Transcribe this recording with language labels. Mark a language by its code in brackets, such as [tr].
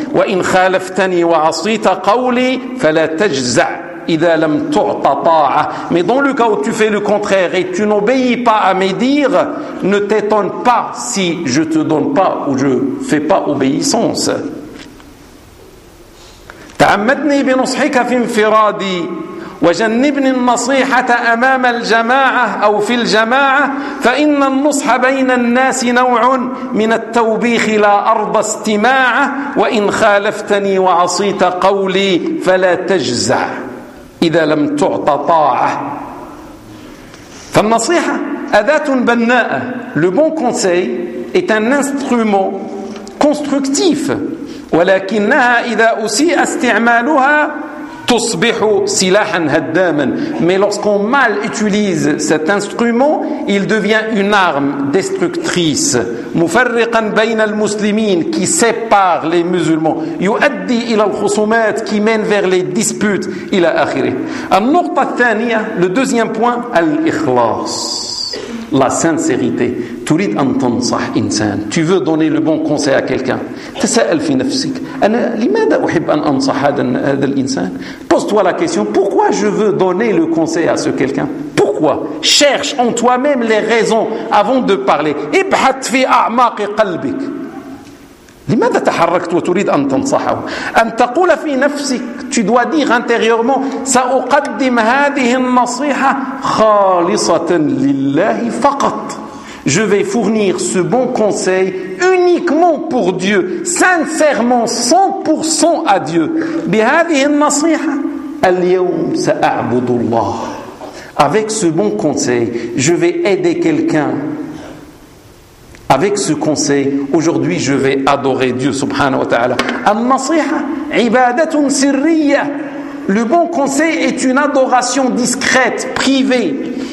[ar] Wa in khalaftani wa asita qawli fala tajza idha lam tu'ta ta'a. [fr] Mais dans le cas où tu fais le contraire et tu n'obéis pas à mes dires, ne t'étonne pas si je te donne pas ou je fais pas obéissance. [ar] Ta'ammadni bi nusihika fi infiradi وجنبني النصيحة أمام الجماعة أو في الجماعة فإن النصح بين الناس نوع من التوبيخ لا أرضى استماعه وإن خالفتني وعصيت قولي فلا تجزع إذا لم تعط طاعة. فالنصيحة أداة بناءة. [fr] Le bon conseil est un instrument constructif. [ar] ولكنها إذا أسيء استعمالها تصبح سلاحا هداما. [fr] Mais lorsqu'on mal utilise cet instrument, il devient une arme destructrice. [ar] مفرقا بين المسلمين, [fr] qui sépare les musulmans. [ar] يؤدي الى الخصومات, [fr] qui mène vers les disputes, [ar] الى اخره. النقطة الثانية, [fr] le deuxième point, [ar] الإخلاص. [fr] La sincérité. [ar] تريد ان تنصح انسان. [fr] Tu veux donner le bon conseil à quelqu'un. [ar] تسأل في نفسك. انا لماذا احب ان انصح هذا الانسان. [fr] Pose-toi la question. Pourquoi je veux donner le conseil à ce quelqu'un. Pourquoi. Cherche en toi-même les raisons avant de parler. [ar] ابحث في اعماق قلبك. لماذا تحركت وتريد ان تنصحه. ان تقول في نفسك. [fr] Tu dois dire intérieurement, [ar] سأقدم هذه النصيحة خالصة لله فقط. [fr] Je vais fournir ce bon conseil uniquement pour Dieu, sincèrement, 100% à Dieu. [ar] بهذه النصيحة اليوم سأعبد الله. [fr] Avec ce bon conseil, je vais aider quelqu'un. Avec ce conseil, aujourd'hui, je vais adorer Dieu, [ar] subhanahu wa ta'ala. An-nasiha, ibadatun sirriya. [fr] Le bon conseil est une adoration discrète, privée.